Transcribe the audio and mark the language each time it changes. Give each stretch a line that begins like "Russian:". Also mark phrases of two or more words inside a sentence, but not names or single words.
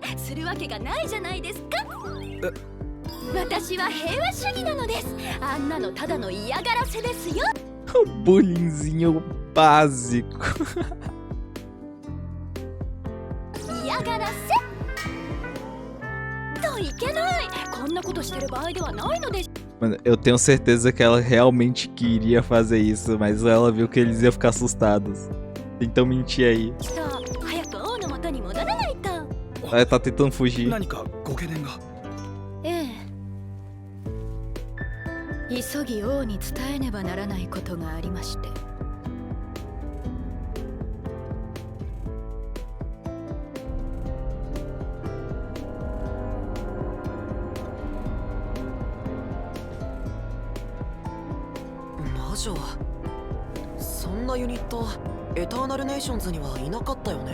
Japanese: するわけがないじゃないですか。私は平和主義なのです。あんなのただの嫌がらせですよ。
Portuguese: Bullyingzinho básico.
Japanese: 嫌がらせといけない。こんなことしてる場合ではないのです。
Portuguese: Mano, eu tenho certeza que ela realmente queria fazer isso, mas ela viu que eles iam ficar assustados. Então mentir aí.
Japanese: 早く王の元に戻らないと。
Portuguese: Ela tá tentando fugir.
Japanese: 何かご懸念が？ええ。急ぎ王に伝えねばならないことがありまして。魔女、そんなユニットエターナルネーションズにはいなかったよね。